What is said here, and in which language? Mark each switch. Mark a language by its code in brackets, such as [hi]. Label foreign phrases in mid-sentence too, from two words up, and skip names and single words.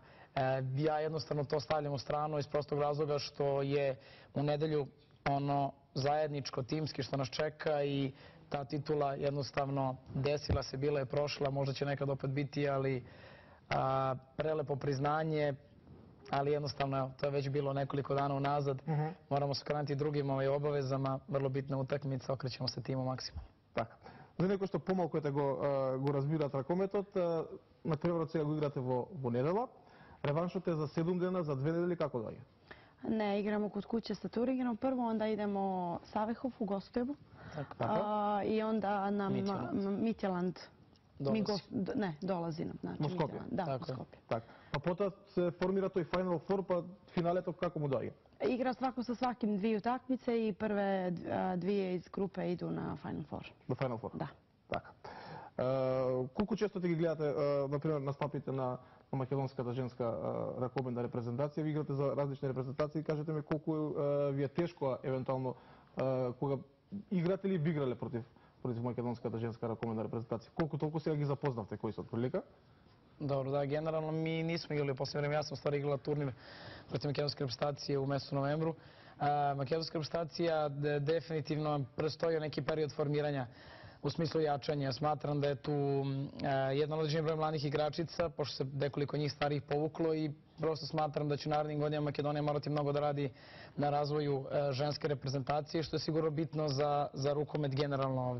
[sr] Ja jednostavno to stavljam u stranu iz prostog razloga što je u nedelju ono zajedničko, timski što nas čeka i ta titula jednostavno desila se, bila je prošla, možda će nekad opet biti, ali prelepo priznanje, ali jednostavno to je već bilo nekoliko dana unazad. Moramo se okrenuti drugim obavezama, vrlo bitna utakmica, okrećemo se timu maksimalno. [mk] Така. За некои што помалку го разбираат ракометот, на преврат сега го играте во недела. Реваншот е за 7 дена, за 2 недели, како доаѓа? [sr] Ne, igramo kod kuće sa Turingenom prvo, onda idemo Savehov u Gostojevu i onda nam Mitjeland. Ne, dolazi nam. [mk] Во Скопје? [sr] Da, u Skopje. [mk] Така. Pa потоа се формира тој Final Four, па финалето како му доаѓа? [sr] Igra svako sa svakim dvije utakmice i prve dvije iz grupe idu na Final Four. [mk] На Final Four? [sr] Da. [mk] Така. Колку често ти ги гледате, например, настапите на македонската женска ракобедна репрезентација? Ви играте за различни репрезентации. Кажете ми колку ви е тешко, евентуално, кога играте или би играле против македонската женска ракобедна репрезентација? Колку толку сега ги запознавте, кои се отприлика? [sr] Dobro, da, generalno mi nismo igrali u posljednje vreme. Ja sam stvari igrala turnir protiv makedonske reprezentacije u mesecu novembru. Makedonska reprezentacija definitivno prestoji neki period formiranja u smislu jačanja. Smatram da je tu jedan određeni broj mladih igračica, pošto se nekoliko njih starijih povuklo i prosto smatram da će u narednim godinama Makedonija morati mnogo da radi na razvoju ženske reprezentacije, što je sigurno bitno za rukomet generalno ovde.